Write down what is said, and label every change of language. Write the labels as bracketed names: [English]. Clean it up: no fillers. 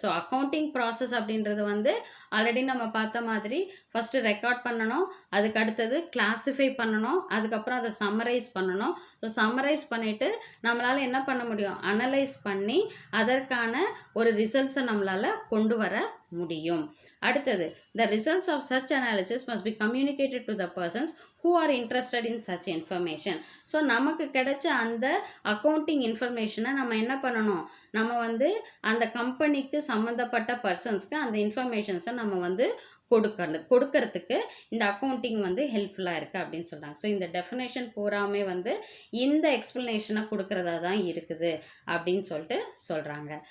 [Tamil] So accounting process அப்படின்றது வந்து already நம்ம பார்த்த மாதிரி ஃபஸ்ட்டு ரெக்கார்ட் பண்ணணும், அதுக்கு அடுத்தது கிளாசிஃபை பண்ணணும், அதுக்கப்புறம் அதை சம்மரைஸ் பண்ணணும். ஸோ சம்மரைஸ் பண்ணிவிட்டு நம்மளால் என்ன பண்ண முடியும், அனலைஸ் பண்ணி அதற்கான ஒரு ரிசல்ட்ஸை நம்மளால் கொண்டு வர முடியும். அடுத்தது [English] the results of such analysis must be communicated to the persons who are interested in such information. [Tamil] So நமக்கு கிடைச்ச அந்த அக்கௌண்டிங் இன்ஃபர்மேஷனை நம்ம என்ன பண்ணணும், நம்ம வந்து அந்த கம்பெனிக்கு சம்மந்தப்பட்ட பர்சன்ஸ்க்கு அந்த இன்ஃபர்மேஷன்ஸை நம்ம வந்து கொடுக்கறதுக்கு இந்த அக்கௌண்டிங் வந்து ஹெல்ப்ஃபுல்லாக இருக்குது அப்படின்னு சொல்கிறாங்க. ஸோ இந்த டெஃபினேஷன் பூராமே வந்து இந்த எக்ஸ்ப்ளனேஷனை கொடுக்கறதா தான் இருக்குது அப்படின்னு சொல்லிட்டு சொல்கிறாங்க.